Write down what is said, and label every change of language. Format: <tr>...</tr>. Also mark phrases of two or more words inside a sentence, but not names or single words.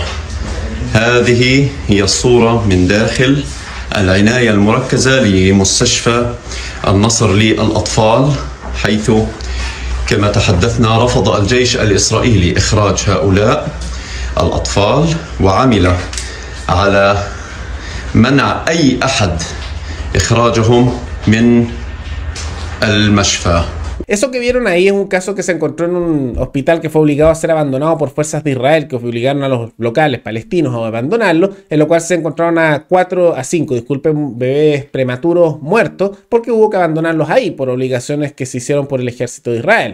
<ar>هذه هي الصورة من داخل العناية المركزة لمستشفى النصر للأطفال، حيث كما تحدثنا رفض الجيش الإسرائيلي إخراج هؤلاء الأطفال وعمل على منع أي أحد إخراجهم من المشفى.</ar> <es>Eso que vieron ahí es un caso que se encontró en un hospital que fue obligado a ser abandonado por fuerzas de Israel, que obligaron a los locales palestinos a abandonarlo, en lo cual se encontraron a 5 bebés prematuros muertos, porque hubo que abandonarlos ahí por obligaciones que se hicieron por el ejército de Israel.</es>